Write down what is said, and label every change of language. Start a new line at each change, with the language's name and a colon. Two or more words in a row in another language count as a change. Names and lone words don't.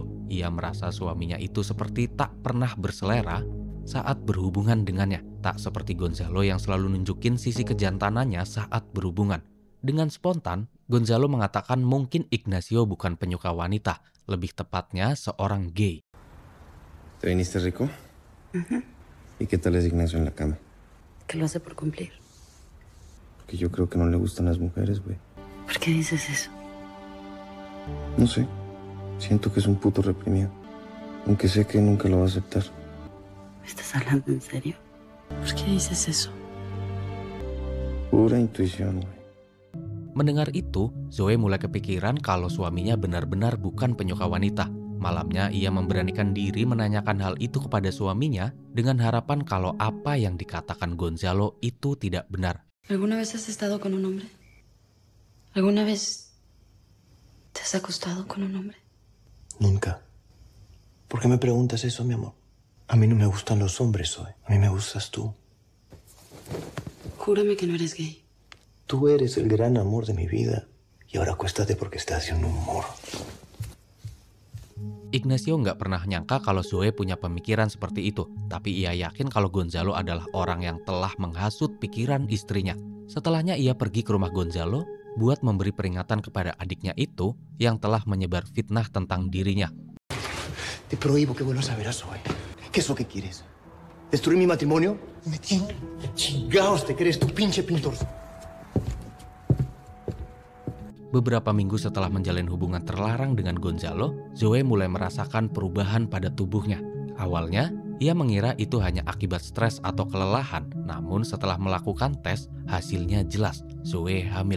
Indonesian: Ia merasa suaminya itu seperti tak pernah berselera saat berhubungan dengannya. Tak seperti Gonzalo yang selalu nunjukin sisi kejantanannya saat berhubungan. Dengan spontan, Gonzalo mengatakan mungkin Ignacio bukan penyuka wanita, lebih tepatnya seorang gay.
Spanish: ¿Te viniste rico? ¿Y qué tal es Ignacio en la cama? Que lo hace por cumplir. Porque yo creo que no le gustan las mujeres, güey. ¿Por qué dices eso? No sé. Siento que es un puto reprimido. Aunque sé que nunca lo va a aceptar. ¿Estás hablando en serio? ¿Por qué dices eso? Pura intuición, güey.
Indonesian: Mendengar itu, Zoe mulai kepikiran kalau suaminya benar-benar bukan penyuka wanita. Malamnya ia memberanikan diri menanyakan hal itu kepada suaminya dengan harapan kalau apa yang dikatakan Gonzalo itu tidak benar.
Spanish: ¿Alguna vez has estado con un hombre? ¿Alguna vez te has acostado con un hombre? Nunca. ¿Por qué me preguntas eso, mi amor? A mí no me gustan los hombres, Zoe. A mí me gustas tú. Júrame que no eres gay. Tú eres el gran amor de mi vida. Y ahora acuéstate porque estás haciendo un humor.
Indonesian: Ignacio nggak pernah nyangka kalau Zoe punya pemikiran seperti itu. Tapi ia yakin kalau Gonzalo adalah orang yang telah menghasut pikiran istrinya. Setelahnya ia pergi ke rumah Gonzalo buat memberi peringatan kepada adiknya itu yang telah menyebar fitnah tentang dirinya.
Spanish: Te prohíbo que vuelvas a ver a Zoe. ¿Qué es lo que quieres? ¿Destruir mi matrimonio? Me tiene chingados, te crees, tu pinche pintor.
Indonesian: Beberapa minggu setelah menjalin hubungan terlarang dengan Gonzalo, Zoe mulai merasakan perubahan pada tubuhnya. Awalnya, Ia mengira itu hanya akibat stres atau kelelahan, namun setelah melakukan tes, hasilnya jelas, Zoe hamil.